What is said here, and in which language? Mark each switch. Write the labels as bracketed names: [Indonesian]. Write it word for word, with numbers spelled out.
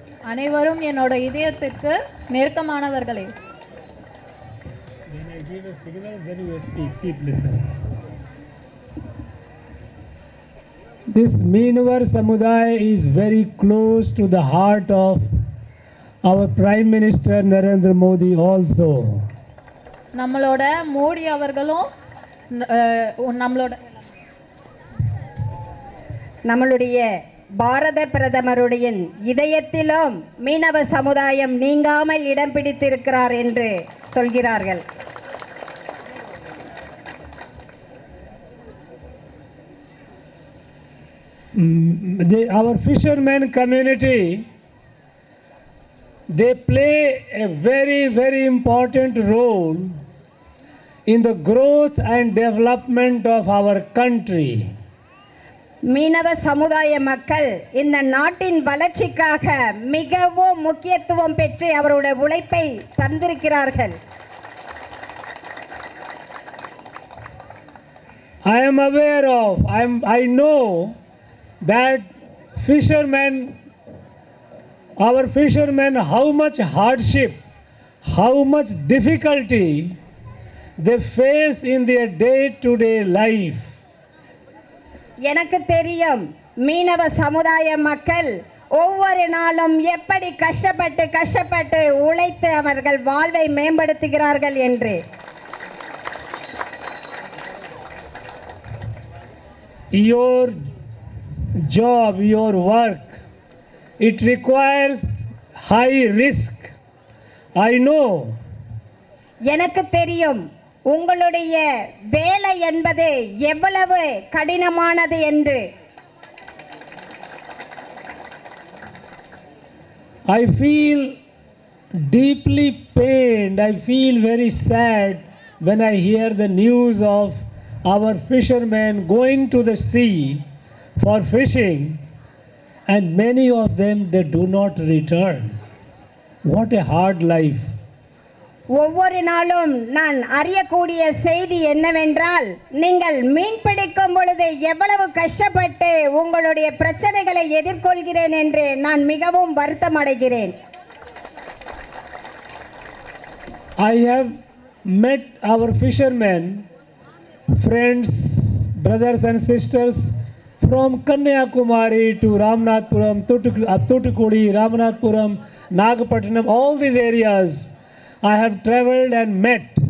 [Tamil] அனைவரும் என்னோட இதயத்திற்கு நெருக்கமானவர்களே. [English] When I give a signal, then you speak. Keep listening. This Meenwar Samudai is very close to the heart of our Prime Minister Narendra Modi also. [Tamil] நம்மளோட மோடி அவர்களும் அஹ், நம்மளோட நம்மளுடைய பாரத பிரதமருடைய இதயத்திலும் மீனவ சமுதாயம் நீங்காமல் இடம் பிடித்திருக்கிறார் என்று சொல்கிறார்கள். [English] Mm, they, our fishermen community, they play a very very important role in the growth and development of our country. [Tamil] மீனவ சமுதாய மக்கள் இந்த நாட்டின் வளர்ச்சிக்காக மிகவும் முக்கியத்துவம் பெற்று அவருடைய உழைப்பை தந்திருக்கிறார்கள். [English] I am aware of, I am, I know that fishermen, our fishermen, how much hardship, how much difficulty they face in their day-to-day life. [Tamil] எனக்கு தெரியும் மீனவ சமுதாய மக்கள் ஒவ்வொரு நாளும் எப்படி கஷ்டப்பட்டு கஷ்டப்பட்டு உழைத்து அவர்கள் வாழ்வை மேம்படுத்துகிறார்கள் என்று. [English] Your job, your work, it requires high risk. I know. [Tamil] எனக்கு தெரியும் உங்களுடைய வேலை என்பது எவ்வளவு கடினமானது என்று. [English] I feel deeply pained. I feel very sad when I hear the news of our fishermen going to the sea for fishing, and many of them, they do not return. What a hard life. [Tamil] ஒவ்வொரு நாளும் நான் அறியக்கூடிய செய்தி என்னவென்றால், நீங்கள் மீன் பிடிக்கும் பொழுது எவ்வளவு கஷ்டப்பட்டு உங்களுடைய பிரச்சனைகளை எதிர்கொள்கிறேன் என்று நான் மிகவும் வருத்தம் அடைகிறேன். [English] I have met our fishermen, friends, brothers and sisters from Kanyakumari to Ramnathpuram, Thutuk- uh, Thutukudi, Ramnathpuram, Nagapattinam, all these areas I have traveled and met.